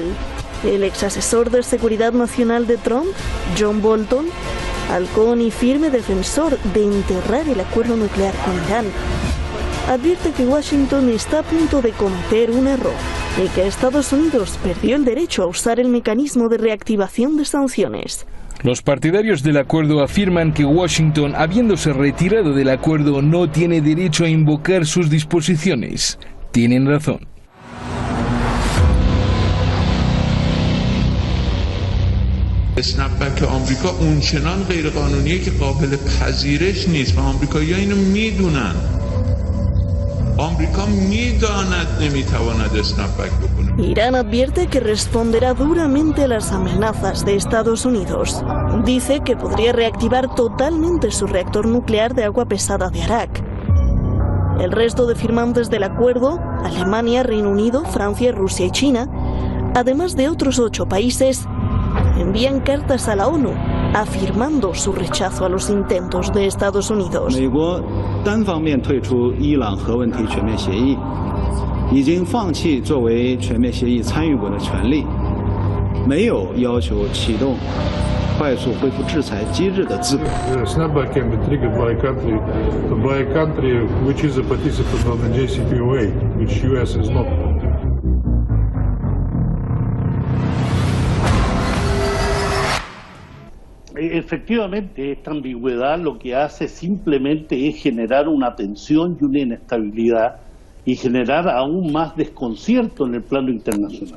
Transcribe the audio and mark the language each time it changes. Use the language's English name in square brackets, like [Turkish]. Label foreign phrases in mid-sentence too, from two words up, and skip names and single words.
[Spanish] El ex asesor de Seguridad Nacional de Trump, John Bolton, halcón y firme defensor de enterrar el acuerdo nuclear con Irán, advierte que Washington está a punto de cometer un error y que Estados Unidos perdió el derecho a usar el mecanismo de reactivación de sanciones. Los partidarios del acuerdo afirman que Washington, habiéndose retirado del acuerdo, no tiene derecho a invocar sus disposiciones. Tienen razón. [Persian] اسنپبک آمریکا اونچنان غیرقانونیه که قابل پذیرش نیست و آمریکایی‌ها اینو میدونن. آمریکا میداند نمیتواند اسنپبک بکنه. [Spanish] Irán advierte que responderá duramente a las amenazas de Estados Unidos. Dice que podría reactivar totalmente su reactor nuclear de agua pesada de Arak. El resto de firmantes del acuerdo, Alemania, Reino Unido, Francia, Rusia y China, además de otros 8 países, envían cartas a la ONU afirmando su rechazo a los intentos de Estados Unidos. [Chinese] 美国单方面退出伊朗核问题全面协议，已经放弃作为全面协议参与国的权利，没有要求启动快速恢复制裁机制的资格。 [English] Snapback can be triggered by a country which is a participant of the JCPOA, which US is not. [Spanish] Efectivamente, esta ambigüedad lo que hace simplemente es generar una tensión y una inestabilidad y generar aún más desconcierto en el plano internacional.